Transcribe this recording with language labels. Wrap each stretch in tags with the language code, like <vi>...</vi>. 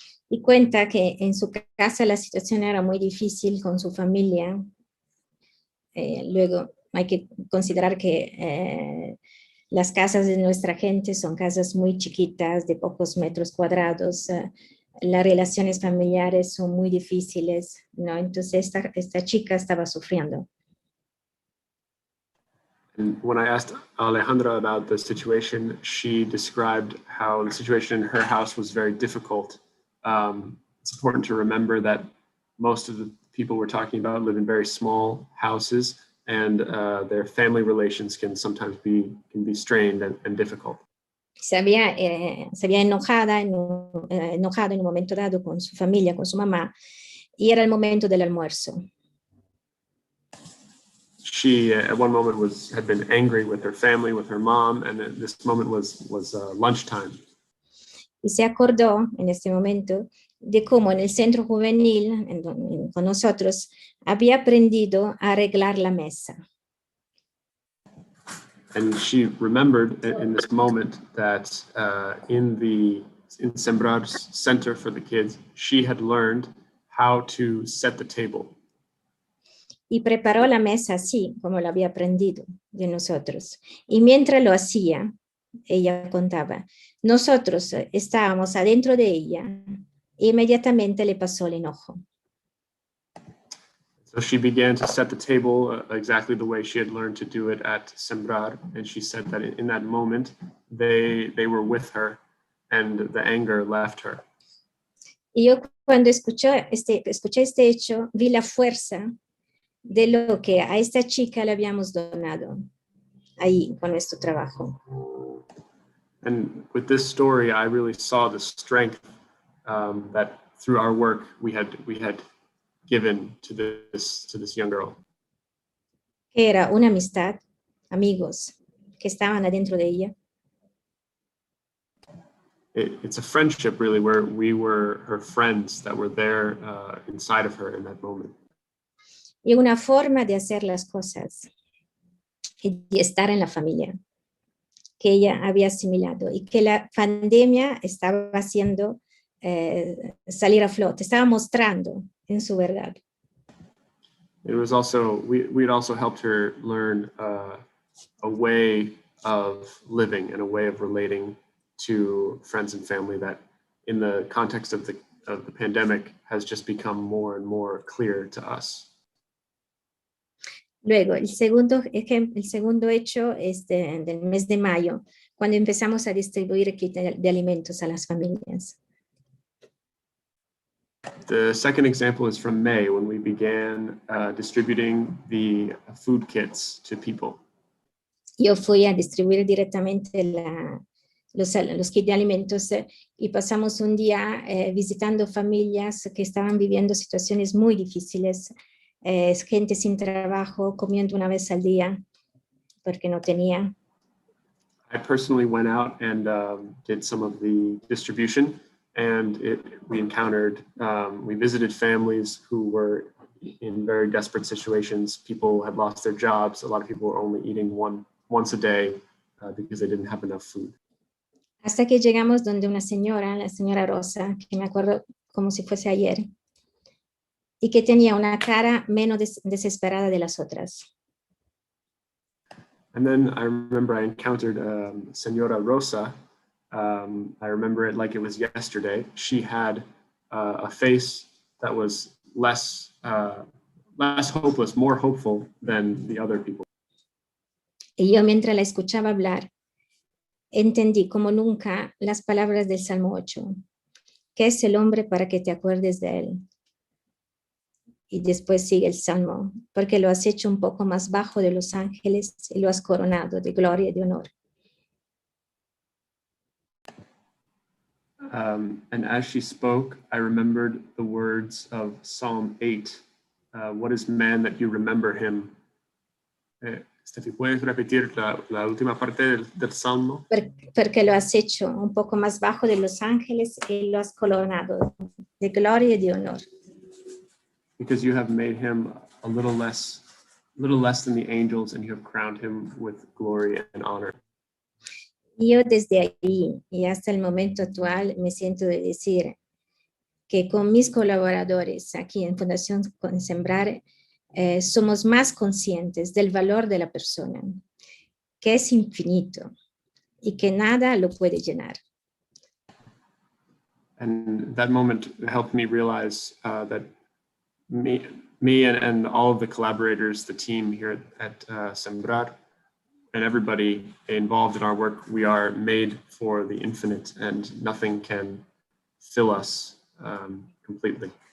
<es>Y cuenta que en su casa la situación era muy difícil con su familia. Luego hay que considerar que las casas de nuestra gente son casas muy chiquitas, de pocos metros cuadrados. Las relaciones familiares son muy difíciles, ¿no? Entonces esta chica estaba sufriendo.</es> <en>And when I asked Alejandra about the situation, she described how the situation in her house was very difficult. It's important to remember that most of the people we're talking about live in very small houses, and their family relations can sometimes be strained and difficult.</en> <es>Se había enojado en un momento dado con su familia, con su mamá, y era el momento del almuerzo.</es> <en>She at one moment had been angry with her family, with her mom, and at this moment was lunchtime.</en> <es>Y se acordó en este momento de cómo en el centro juvenil, con nosotros, había aprendido a arreglar la mesa.</es> <en>And she remembered in this moment that in Sembrar's Center for the Kids, she had learned how to set the table.</en> <es>Y preparó la mesa así, como lo había aprendido de nosotros. Y mientras lo hacía, ella contaba, nosotros estábamos adentro de ella e inmediatamente le pasó el enojo.</es> <en>So she began to set the table exactly the way she had learned to do it at Sembrar, and she said that in that moment they were with her and the anger left her.</en> <es>Y yo cuando escuché este hecho, vi la fuerza de lo que a esta chica le habíamos donado ahí con nuestro trabajo.</es> <en>And with this story, I really saw the strength that through our work we had given to this young girl.</en> <es>Era una amistad, amigos que estaban adentro de ella.</es> <en>It's a friendship really, where we were her friends that were there inside of her in that moment.</en> <es>y una forma de hacer las cosas y de estar en la familia que ella había asimilado y que la pandemia estaba haciendo salir a flote, estaba mostrando en su verdad.</es> <en>It was also, we had also helped her learn a way of living and a way of relating to friends and family that in the context of the pandemic has just become more and more clear to us.</en> <es>Luego, el segundo hecho es del mes de mayo, cuando empezamos a distribuir kits de alimentos a las familias.</es> <en>The second example is from May, when we began distributing the food kits to people.</en> <es>Yo fui a distribuir directamente los kits de alimentos y pasamos un día visitando familias que estaban viviendo situaciones muy difíciles, gente sin trabajo, comiendo una vez al día porque no tenía.</es> <en>I personally went out and did some of the distribution, and we visited families who were in very desperate situations. People had lost their jobs. A lot of people were only eating once a day because they didn't have enough food.</en> <es>Hasta que llegamos donde una señora, la señora Rosa, que me acuerdo como si fuese ayer, y que tenía una cara menos desesperada de las otras.</es> <en>And then I remember I encountered Señora Rosa. I remember it like it was yesterday. She had a face that was less hopeless, more hopeful than the other people.</en> <es>Y yo, mientras la escuchaba hablar, entendí como nunca las palabras del Salmo 8. ¿Qué es el hombre para que te acuerdes de él? Y después sigue el Salmo, porque lo has hecho un poco más bajo de los ángeles y lo has coronado de gloria y de honor.</es> <en>And as she spoke, I remembered the words of Psalm 8. What is man that you remember him?</en> <es>Steffi, ¿puedes repetir la última parte del Salmo? Porque lo has hecho un poco más bajo de los ángeles y lo has coronado de gloria y de honor.</es> <en>Because you have made him a little less than the angels, and you have crowned him with glory and honor.</en> <es>Y yo desde ahí y hasta el momento actual me siento de decir que con mis colaboradores aquí en Fundación Sembrar somos más conscientes del valor de la persona, que es infinito y que nada lo puede llenar.</es> <en>And that moment helped me realize that me and all of the collaborators, the team here at Sembrar, and everybody involved in our work, we are made for the infinite, and nothing can fill us completely.</en>